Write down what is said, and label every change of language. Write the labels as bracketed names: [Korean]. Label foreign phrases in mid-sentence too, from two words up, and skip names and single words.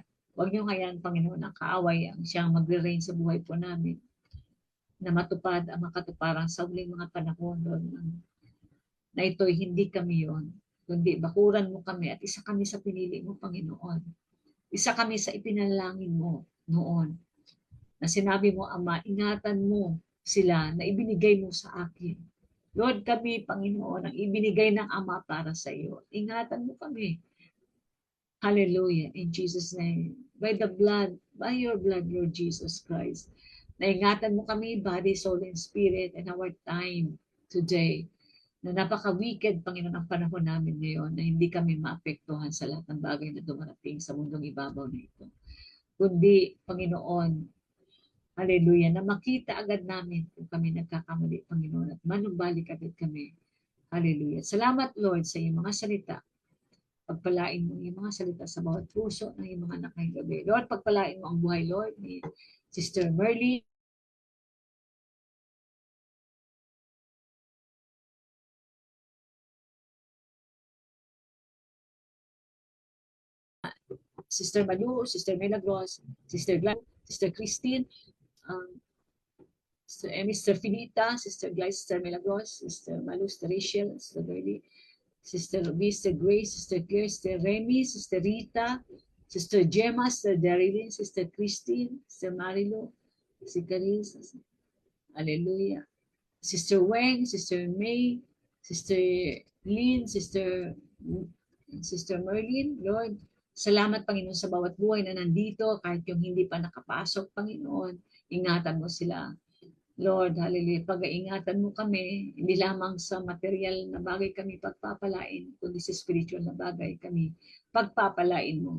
[Filipino] Huwag niyo hayaan, Panginoon, ang kaaway ang siyang magre-reign sa buhay po namin, na matupad ang makatuparang sa uling mga panahon, Lord, na ito'y hindi kami yon, kundi bakuran mo kami at isa kami sa pinili mo, Panginoon. Isa kami sa ipinalangin mo noon, na sinabi mo, Ama, ingatan mo sila na ibinigay mo sa akin. Lord, kami, Panginoon, ang ibinigay ng Ama para sa iyo. Ingatan mo kami. Hallelujah. [English] In Jesus' name. By your blood, Lord Jesus Christ. [Filipino] Naingatan mo kami, [English] body, soul, and spirit, and our time today. [Filipino] Na napaka-wicked, Panginoon, ang panahon namin ngayon, na hindi kami maapektuhan sa lahat ng bagay na dumarating sa mundong ibabaw na ito. Kundi, Panginoon, hallelujah, na makita agad namin kung kami nagkakamali, Panginoon, at manumbalik agad kami. Hallelujah. Salamat, Lord, sa iyong mga salita. Pagpalain mo yung mga salita sa bawat puso ng iyong mga anak ngayong gabi. Lord, pagpalain mo ang buhay, Lord, ni Sister Merly, Sister Malu, Sister Milagros, Sister Glenn, Sister Christine, Sister Emmy, Sister Finita, Sister Glyce, Sister Milagros, Sister Malu, Sister Rachel, Sister Berly, Sister Ruby, Sister Grace, Sister Claire, Sister Remy, Sister Rita, Sister Gemma, Sister Darilyn, Sister Christine, Sister Marilo, Sister Carissa, Hallelujah. Sister Weng, Sister May, Sister Lynn, Sister Merlin, Lord. Salamat, Panginoon, sa bawat buhay na nandito, kahit yung hindi pa nakapasok, Panginoon. Ingatan mo sila. Lord, hallelujah, pag-iingatan mo kami, hindi lamang sa material na bagay kami pagpapalain, kundi sa spiritual na bagay kami pagpapalain mo.